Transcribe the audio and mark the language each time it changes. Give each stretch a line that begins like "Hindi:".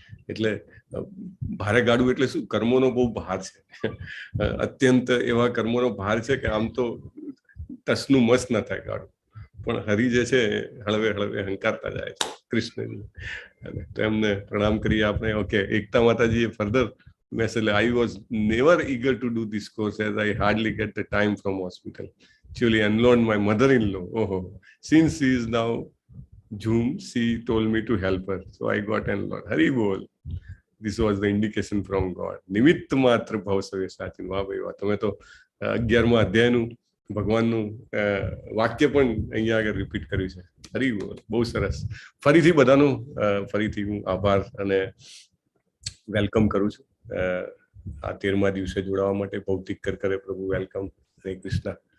Gujarati: એટલે ભારે ગાડું એટલે શું? કર્મોનો બહુ ભાર છે. અત્યંત એવા કર્મોનો ભાર છે કે આમ તો ટસનું મસ ના થાય ગાડું. પણ હરી જે છે હળવે હળવે હંકારતા જાય છે કૃષ્ણજી. તો એમને પ્રણામ કરીએ આપણે. ઓકે, એકતા માતાજીએ further message.
English: I was never eager to do this course as I hardly get the time from hospital. Actually enrolled my mother-in-law. Since she is now Zoom, she told me to help her, so I got enrolled. Hari bol. This was the indication from God.
Gujarati: નિમિત્ત માત્ર ભાવ save સાચી. વાહ ભાઈ વાહ. તમે તો 11મા અધ્યાયનું ભગવાનનું વાક્ય પણ અહીંયા આગળ રિપીટ કર્યું છે. હરી બોલ. બહુ સરસ. ફરીથી બધાનું ફરીથી હું આભાર અને વેલકમ કરું છું. આ 13મા દિવસે જોડાવા માટે ભૌતિક કરે પ્રભુ વેલકમ. હરે કૃષ્ણ.